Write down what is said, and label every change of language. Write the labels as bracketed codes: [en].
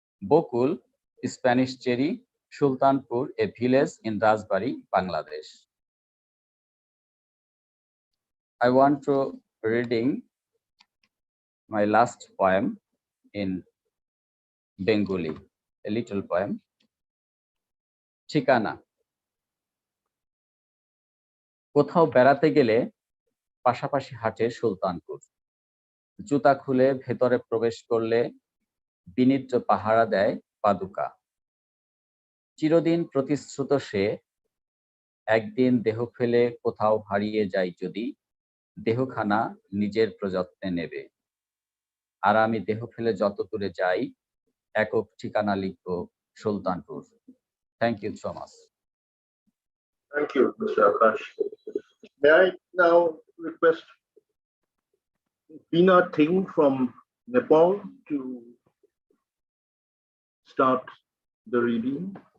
[en] Bokul, Spanish cherry, Sultanpur, a village in Rajbari, Bangladesh. I want to reading my last poem in Bengali, a little poem. [bn] ঠিকানা। কোথাও বেড়াতে গেলে পাশাপাশি হাটে সুলতানপুর। জুতা খুলে ভেতরে প্রবেশ করলে বিনিদ্র পাহারা দেয় পাদুকা। চিরদিন প্রতিশ্রুত সে একদিন দেহ ফেলে কোথাও হারিয়ে যায় যদি, দেহখানা নিজের প্রযত্নে নেবে। আর আমি দেহ ফেলে যত দূরে যাই একক ঠিকানা লিখব Sultanpur. [en] Thank you so much. Thank you, Mr. Akash. May I now request Bina Ting from Nepal to start the reading?